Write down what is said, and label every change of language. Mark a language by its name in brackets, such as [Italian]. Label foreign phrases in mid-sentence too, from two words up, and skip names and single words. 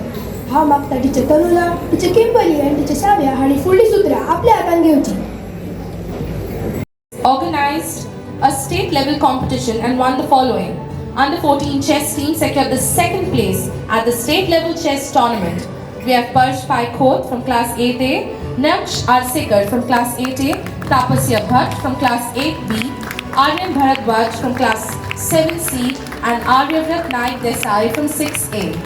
[Konkani] हांव मागता टिचर तनुजा, टिचर किंपली आनी टिचर साव्या हांणी फुडलीं सुत्रां आपल्या हातान घेवची. [English] Organized a state level competition and won the following. Under 14 chess team secured the second place at the state level chess tournament. We have Parsh Pai Khoth from class 8A, Naksh Arsikar from class 8A, Tapasya Bhatt from class 8B, Aryan Bharadwaj from class 7C and Aryavrat Naik Desai from 6A.